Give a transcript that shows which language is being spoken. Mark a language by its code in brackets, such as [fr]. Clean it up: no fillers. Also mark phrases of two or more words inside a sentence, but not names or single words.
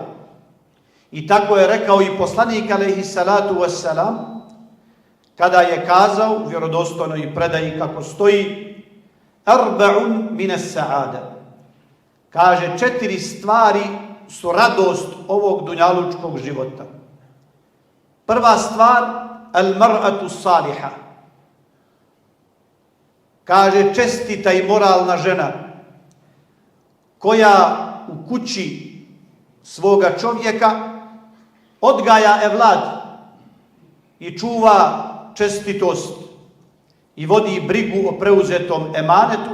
[bs] I tako je rekao i poslanik [ar] عليه الصلاة والسلام, [bs] kada je kazao u vjerodostojnoj predaji kako stoji: [ar] أربع من السعادة. [bs] Kaže, 4 stvari su radost ovog dunjalučkog života. Prva stvar, [ar] المرأة الصالحة. [bs] Kaže, čestita i moralna žena koja u kući svoga čovjeka odgaja evlad i čuva čestitost i vodi brigu o preuzetom emanetu.